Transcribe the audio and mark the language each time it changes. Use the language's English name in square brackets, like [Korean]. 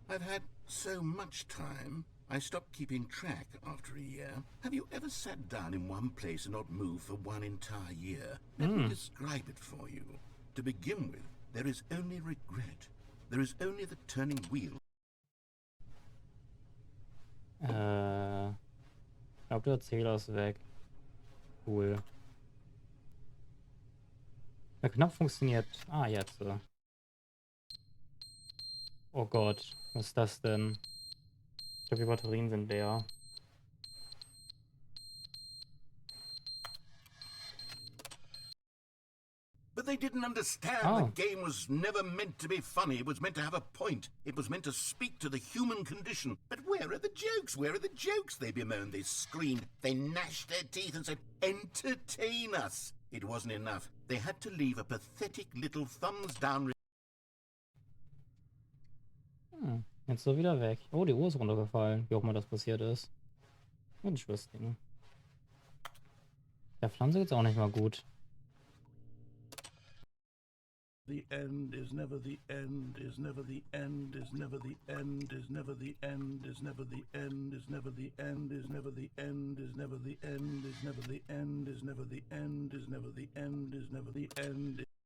[English] I've had so much time. I stopped keeping track after a year. Have you ever sat down in one place and not moved for one entire year? Let me describe it for you. To begin with, there is only regret. There is only the turning wheel. [German] Ich glaube, der Zähler ist weg. Cool. Der Knopf funktioniert. Ah, jetzt. Oh Gott. Was ist das denn? Ich glaube, die Batterien sind leer. [English] But they didn't understand Oh. the game was never meant to be funny. It was meant to have a point. It was meant to speak to the human condition. But where are the jokes? Where are the jokes? They bemoaned, they screamed, they gnashed their teeth and said, entertain us. It wasn't enough. They had to leave a pathetic little thumbs down. [German] Jetzt so wieder weg. Oh, die Uhr ist runtergefallen. Wie auch immer das passiert ist. Interesting. Der Pflanze geht's auch nicht mal gut. [English] The end is never the end, is never the end, is never the end, is never the end, is never the end, is never the end, is never the end, is never the end, is never the end, is never the end, is never the end, is never the end.